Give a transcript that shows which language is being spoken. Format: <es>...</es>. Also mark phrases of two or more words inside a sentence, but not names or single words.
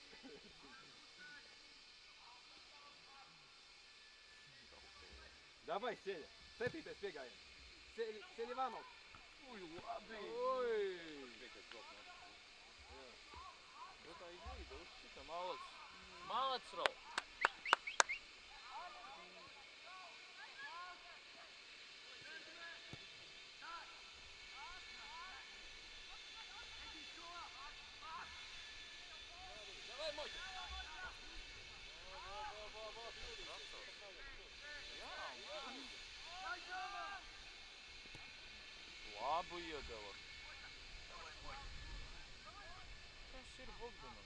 <lv>Davai, Seļa. 7. piegājiens. Seļivanov. Uj, labi. Oi. Nu, tā izvīda uz šita, malac. Malac, Rol.</lv> <ru>Давай, Мотя.</ru> <lv>Labu iedeva. Kas ir Bogdanam?</lv>